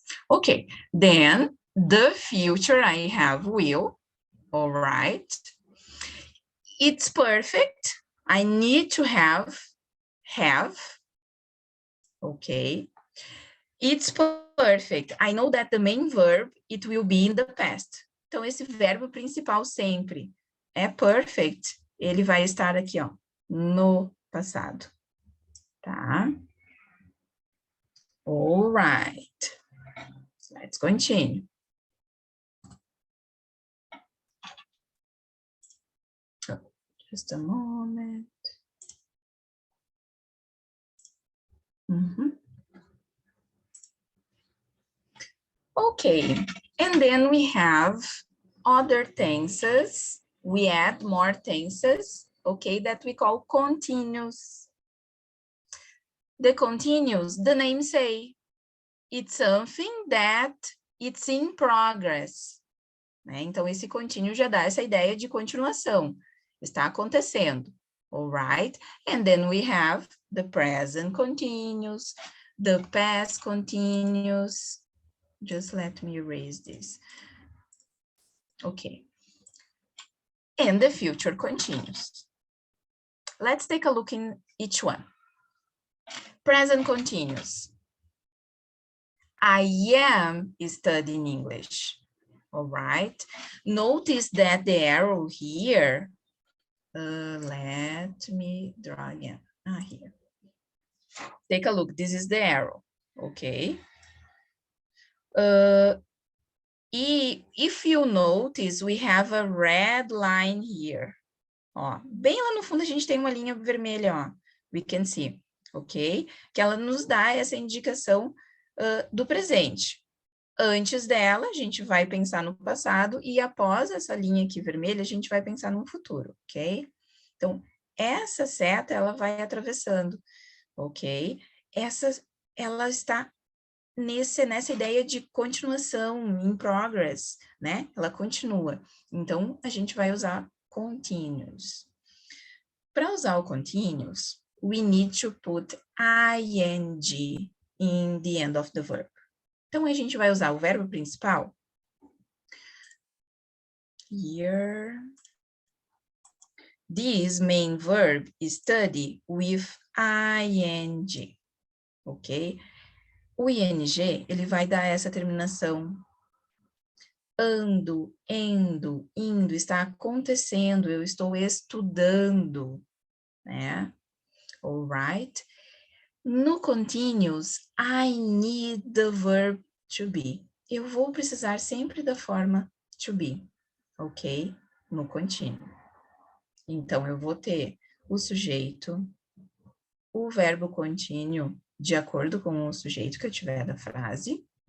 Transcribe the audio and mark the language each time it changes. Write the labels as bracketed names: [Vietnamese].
[English] Okay, then the future I have will. All right. It's perfect. I need to have. Okay. It's perfect. I know that the main verb, it will be in the past. [Portuguese] Então, esse verbo principal sempre é perfect. Ele vai estar aqui, ó, no passado. Tá? [English] All right. Let's continue. Just a moment. Okay, and then we have other tenses we add more tenses, okay, that we call continuous. The continuous, the name say, it's something that it's in progress. [Portuguese] Né? Então, esse contínuo já dá essa ideia de continuação. Está acontecendo. [English] All right? And then we have the present continuous, the past continuous. Just let me erase this. Okay. And the future continuous. Let's take a look in each one. Present continuous. I am studying English. All right. Notice that the arrow here, let me draw again. Here. Take a look. This is the arrow. Okay. If you notice, we have a red line here. [Portuguese] Ó, bem lá no fundo a gente tem uma linha vermelha, ó. [English] We can see, ok? [Portuguese] Que ela nos dá essa indicação do presente. Antes dela, a gente vai pensar no passado e após essa linha aqui vermelha, a gente vai pensar no futuro, ok? Então, essa seta, ela vai atravessando, ok? Ela está nessa ideia de continuação, in progress, né? Ela continua. Então, a gente vai usar continuous. Para usar o [English] continuous, we need to put ing in the end of the verb. [Portuguese] Então, a gente vai usar o verbo principal. [English] Here. This main verb study with ing. Ok? [Portuguese] O ing, ele vai dar essa terminação. Ando, endo, indo, está acontecendo, eu estou estudando, né? [English] All right? No continuous, I need the verb to be. [Portuguese] Eu vou precisar sempre da forma to be, ok? No contínuo. Então, eu vou ter o sujeito, o verbo contínuo, de acordo com o sujeito que eu tiver da frase.